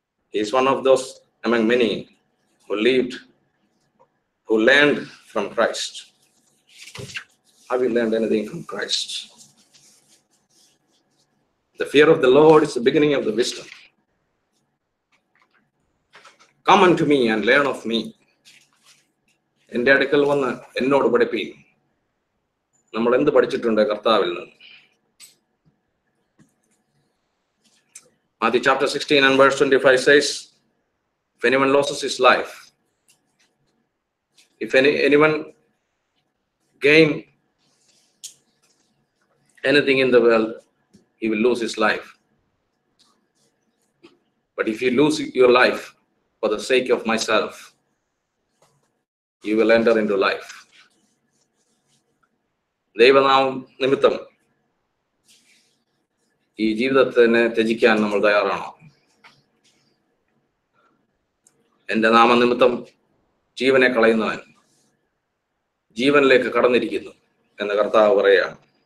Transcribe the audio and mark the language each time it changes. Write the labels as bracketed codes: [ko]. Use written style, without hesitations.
[en] He is one of those among many who learned from Christ. Have you learned anything from Christ? The fear of the Lord is the beginning of the wisdom. Come unto me and learn of me. [ml] എൻ്റെ അടുക്കൽ വന്ന് എന്നോട് പഠിപ്പീൻ. നമ്മൾ എന്ത് പഠിച്ചിട്ടുണ്ട് കർത്താവിൽ നിന്ന്? [en] Matthew chapter 16 and verse 25 says, if anyone loses his life, if anyone gain anything in the world, he will lose his life. But if you lose your life for the sake of myself, you will enter into life. [ml] ദൈവനാമം നിമിത്തം ഈ ജീവിതത്തിനെ ത്യജിക്കാൻ നമ്മൾ തയ്യാറാണോ? എൻ്റെ നാമനിമിത്തം ജീവനെ കളയുന്നവൻ ജീവനിലേക്ക് കടന്നിരിക്കുന്നു എന്ന് കർത്താവ് പറയുകയാണ്.